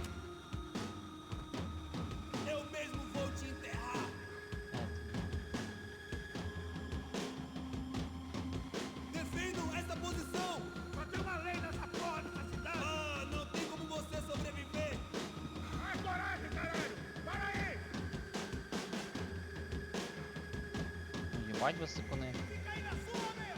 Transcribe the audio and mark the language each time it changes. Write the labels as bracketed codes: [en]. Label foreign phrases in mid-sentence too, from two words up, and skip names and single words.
[pt] Eu mesmo vou te enterrar! Defendam essa posição! Só tem uma lei nessa porra dessa cidade! Ah, não tem como você sobreviver! Ai, coragem, caralho! Para aí! [uk] Єбать вас сикуни. [pt] Fica aí na sua, meu!